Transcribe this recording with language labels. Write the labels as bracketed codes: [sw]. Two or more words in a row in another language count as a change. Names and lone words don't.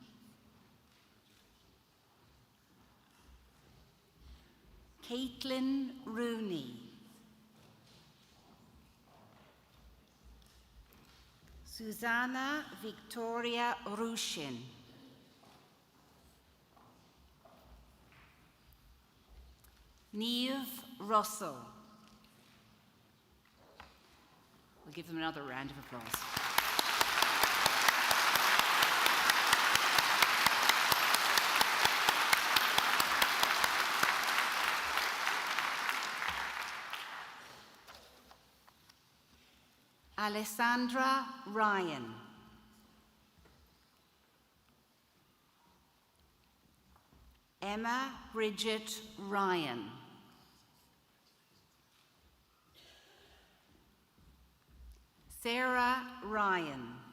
[en] Caitlin Rooney. Susanna Victoria Rushin. Niamh Russell. We'll give them another round of applause. Alessandra Ryan. Emma Bridget Ryan. Sarah Ryan.